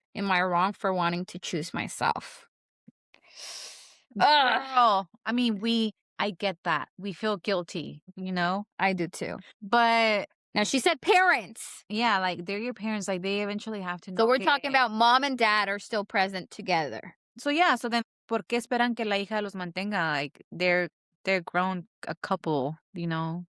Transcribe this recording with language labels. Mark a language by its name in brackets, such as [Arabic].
[English] Am I wrong for wanting to choose myself? Girl, I mean, I get that. We feel guilty, you know? I do too. But Now she said parents. yeah, like, they're your parents. Like, they eventually have to know. So we're talking about mom and dad are still present together. So yeah, so then, [Spanish] ¿por qué esperan que la hija los mantenga? [English] Like, they're grown a couple, you know?